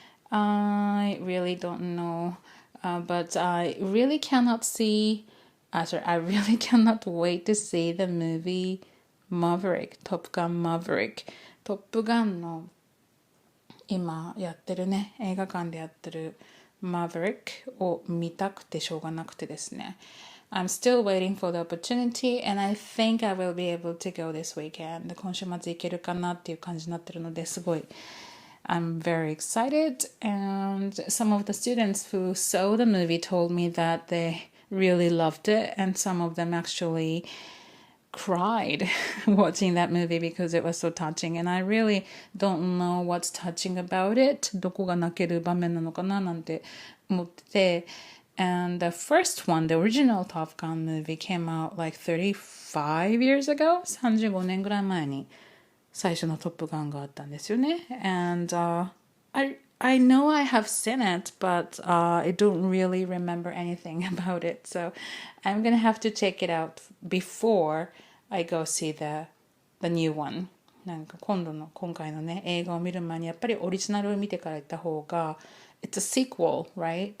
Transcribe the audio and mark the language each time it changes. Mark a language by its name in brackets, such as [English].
[English] I really don't know. But I really cannot I really cannot wait to see the movie Maverick, Top Gun Maverick. [Japanese] トップガンの今やってるね、映画館でやってる Maverick を見たくてしょうがなくてですね。 [English] I'm still waiting for the opportunity and I think I will be able to go this weekend. [Japanese] 今週末行けるかなっていう感じになってるのですごい [English] I'm very excited, and some of the students who saw the movie told me that they really loved it, and some of them actually cried watching that movie because it was so touching, and I really don't know what's touching about it. [Japanese] どこが泣ける場面なのかななんて思ってて。 [English] And the first one, the original Top Gun movie came out like 35 years ago, [Japanese] 35年ぐらい前に最初のトップガンがあったんですよね。 [English] And I know I have seen it, but I don't really remember anything about it. So I'm gonna have to check it out before I go see the new one. [Japanese] なんか今回のね、映画を見る前にやっぱりオリジナルを見てから行った方が、 [English] It's a sequel, right?